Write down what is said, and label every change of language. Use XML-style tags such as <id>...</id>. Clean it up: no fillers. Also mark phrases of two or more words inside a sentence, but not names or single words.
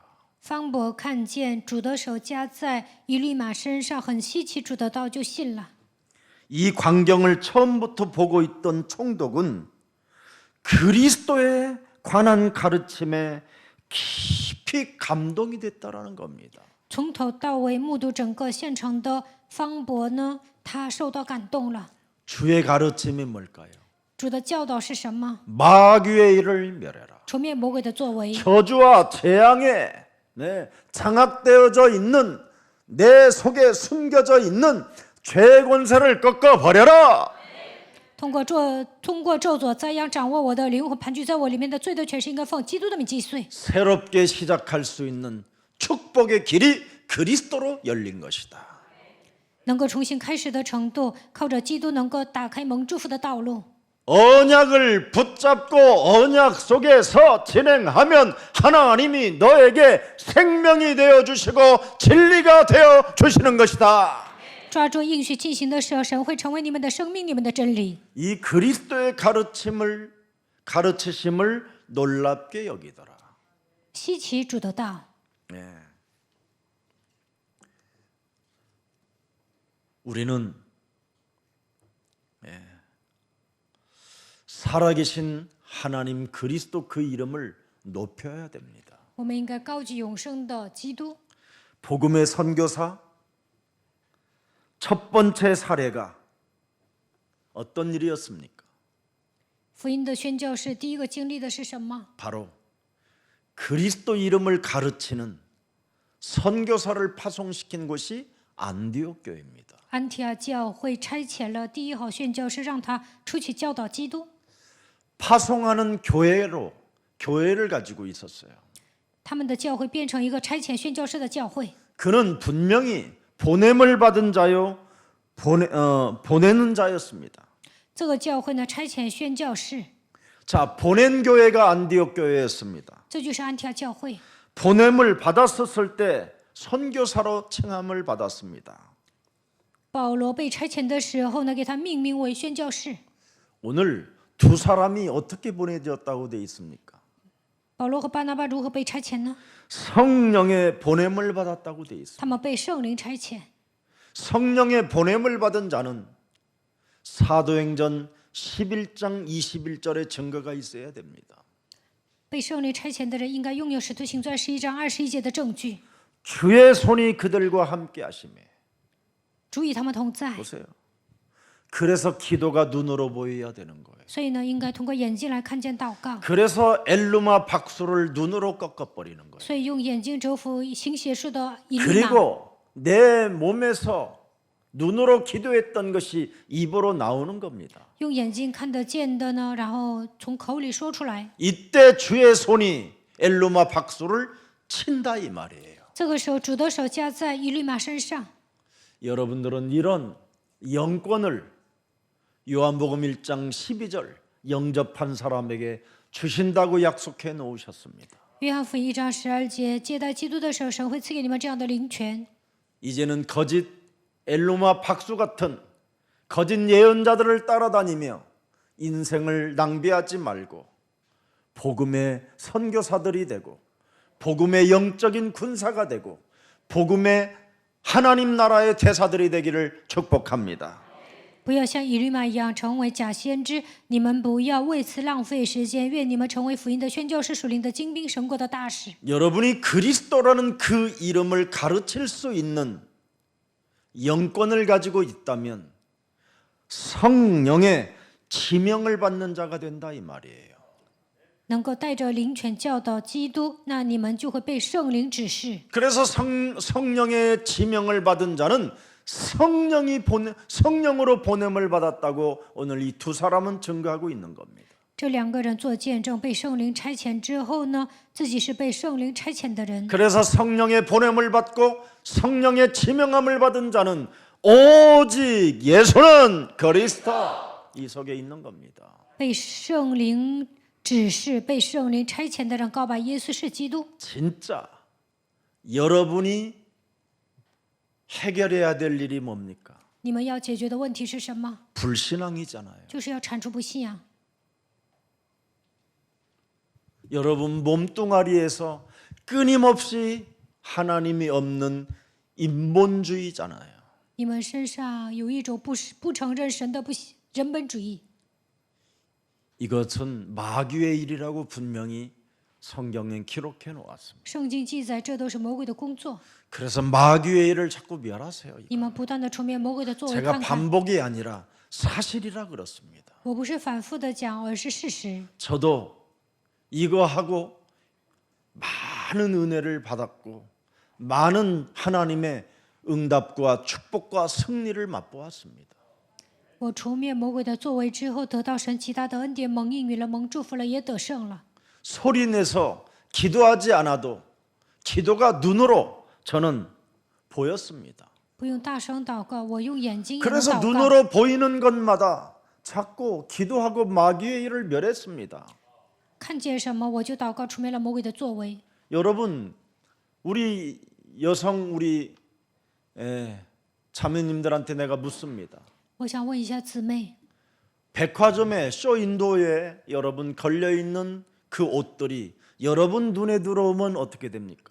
<zh>方伯看见主的手加在以利马身上，很稀奇主的道，就信了。</zh> <ko>이 광경을 처음부터 보고 있던 총독은 그리스도에 관한 가르침에 깊이 감동이 됐다라는 겁니다.</ko> <zh>从头到尾目睹整个现场的方伯呢，他受到感动了。</zh> <ko>주의 가르침이 뭘까요?</ko> <zh>主的教导是什么？</zh> <ko>마귀의 일을 멸해라.</ko> <zh>除灭魔鬼的作为，</zh> <ko>저주와 재앙에 장악되어져 있는 내 속에 숨겨져 있는 죄 권세를 꺾어 버려라.</ko> <zh>通过咒诅灾殃掌握我的灵魂，盘踞在我里面的罪的权势，应该奉基督的名击碎。</zh> <ko>새롭게 시작할 수 있는 축복의 길이 그리스도로 열린 것이다.</ko> <zh>能够重新开始的程度，靠着基督能够打开蒙祝福的道路。</zh> <ko>언약을 붙잡고 언약 속에서 진행하면 하나님이 너에게 생명이 되어 주시고 진리가 되어 주시는 것이다.</ko> <zh>抓住应许进行的时候，神会成为你们的生命，你们的真理。</zh> <ko>이 그리스도의 가르치심을 놀랍게 여기더라.</ko> <zh>稀奇主的道，</zh> <ko>우리는 살아계신 하나님 그리스도 그 이름을 높여야 됩니다.</ko> <zh>我们应该高举永生的基督。</zh> <ko>복음의 선교사 첫 번째 사례가 어떤 일이었습니까?</ko> <zh>福音的宣教士第一个经历的是什么？</zh> <ko>바로 그리스도 이름을 가르치는 선교사를 파송시킨 곳이 안디옥 교회입니다.</ko> <zh>安提阿教会差遣了第一号宣教士，让他出去教导基督。</zh> <ko>파송하는 교회를 가지고 있었어요.</ko> <zh>他们的教会变成一个差遣宣教士的教会。</zh> <ko>그는 분명히 보냄을 받은 자요 보내는 자였습니다.</ko> <zh>这个教会呢，差遣宣教士，</zh> <ko>자, 보낸 교회가 안디옥 교회였습니다.</ko> <zh>这就是安提阿教会。</zh> <ko>보냄을 받았었을 때 선교사로 칭함을 받았습니다.</ko> <zh>保罗被差遣的时候呢，给他命名为宣教士。</zh> <ko>오늘 두 사람이 어떻게 보내졌다고 되어 있습니까?</ko> <zh>保罗和巴拿巴如何被差遣呢？</zh> <ko>성령의 보냄을 받았다고 되어 있습니다.</ko> <zh>他们被圣灵差遣。</zh> <ko>성령의 보냄을 받은 자는 사도행전 11장 21절의 증거가 있어야 됩니다.</ko> <zh>被圣灵差遣的人应该拥有使徒行传11章21节的证据。</zh> <ko>주의 손이 그들과 함께 하시매.</ko> <zh>主与他们同在，</zh> <ko>보세요. 그래서 기도가 눈으로 보여야 되는 거예요.</ko> <zh>所以呢，应该通过眼睛来看见祷告，</zh> <ko>그래서 엘루마 박수를 눈으로 꺾어버리는 거예요.</ko> <zh>所以用眼睛折服行邪术的以利马。</zh> <ko>그리고 내 몸에서 눈으로 기도했던 것이 입으로 나오는 겁니다.</ko> <zh>用眼睛看得见的呢，然后从口里说出来。</zh> <ko>이때 주의 손이 엘루마 박수를 친다 이 말이에요.</ko> <zh>这个时候，主的手加在以利马身上。</zh> <ko>여러분들은 이런 영권을 요한복음 1장 12절 영접한 사람에게 주신다고 약속해 놓으셨습니다.</ko> <zh>约翰福音1章12节，接待基督的时候，神会赐给你们这样的灵权。</zh> <ko>이제는 거짓 엘루마 박수 같은 거짓 예언자들을 따라다니며 인생을 낭비하지 말고 복음의 선교사들이 되고 복음의 영적인 군사가 되고 복음의 하나님 나라의 대사들이 되기를 축복합니다.</ko> <zh>不要像以律玛一样成为假先知，你们不要为此浪费时间。愿你们成为福音的宣教士、属灵的精兵、神国的大使。</zh> <ko>여러분이 그리스도라는 그 이름을 가르칠 수 있는 영권을 가지고 있다면 성령의 지명을 받는 자가 된다 이 말이에요.</ko> <zh>能够带着灵权教导基督，那你们就会被圣灵指示。</zh> <ko>그래서 성령의 지명을 받은 자는 성령으로 보냄을 받았다고 오늘 이 두 사람은 증거하고 있는 겁니다.</ko> <zh>这两个人做见证，被圣灵差遣之后呢，自己是被圣灵差遣的人。</zh> <ko>그래서 성령의 보냄을 받고 성령의 지명함을 받은 자는 오직 예수는 그리스도 이 속에 있는 겁니다.</ko> <zh>被圣灵指示、被圣灵差遣的人告白耶稣是基督。</zh> <ko>진짜 여러분이 해결해야 될 일이 뭡니까?</ko> <zh>你们要解决的问题是什么？</zh> <ko>불신앙이잖아요.</ko> <zh>就是要铲除不信仰。</zh> <ko>여러분 몸뚱아리에서 끊임없이 하나님이 없는 인본주의잖아요.</ko> <zh>你们身上有一种不承认神的人本主义，</zh> <ko>이것은 마귀의 일이라고 분명히 성경엔 기록해 놓았습니다.</ko> <zh>圣经记载这都是魔鬼的工作。</zh> <ko>그래서 마귀의 일을 자꾸 멸하세요.</ko> <zh>你们不断的出面魔鬼的作为</zh> <ko>제가</ko> <zh>看看。</zh> <ko>반복이 아니라 사실이라 그렇습니다.</ko> <zh>我不是反复的讲，而是事实。</zh> <ko>저도 이거 하고 많은 은혜를 받았고 많은 하나님의 응답과 축복과 승리를 맛보았습니다.</ko> <zh>我除灭魔鬼的作为之后，得到神极大的恩典，蒙应允了，蒙祝福了，也得胜了。</zh> <ko>소리내서 기도하지 않아도 기도가 눈으로 저는 보였습니다.</ko> <zh>不用大声祷告，我用眼睛也能</zh> <ko>그래서</ko> <zh>祷告。</zh> <ko>눈으로 보이는 것마다 자꾸 기도하고 마귀의 일을 멸했습니다.</ko> <zh>看见什么我就祷告，除灭了魔鬼的作为。</zh> <ko>여러분 우리 여성 우리 자매님들한테 내가 묻습니다.</ko> <zh>我想问一下姊妹，</zh> <ko>백화점에 쇼윈도에 여러분 걸려있는 그 옷들이 여러분 눈에 들어오면 어떻게 됩니까?</ko>